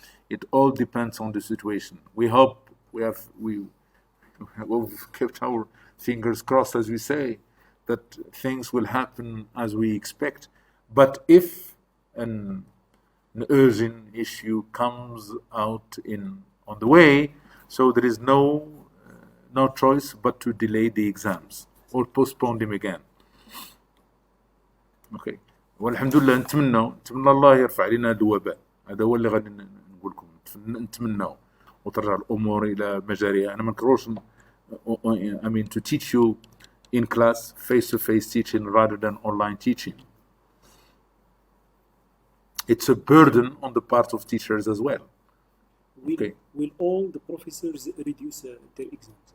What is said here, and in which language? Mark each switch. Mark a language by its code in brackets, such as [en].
[en] It all depends on the situation. We hope we've kept our fingers crossed, as we say, that things will happen as we expect. But if an urgent issue comes out on the way, so there is no choice but to delay the exams or postpone them again. Okay. [ar] والحمد لله نتمنى الله يرفع علينا الوباء. هذا هو اللي غادي نقول لكم. نتمنى وترجع الامور الى مجاريها. انا ما نكرهوش [en] I mean to teach you in class, face-to-face teaching rather than online teaching. It's a burden on the part of teachers as well. Will all the professors reduce their exams?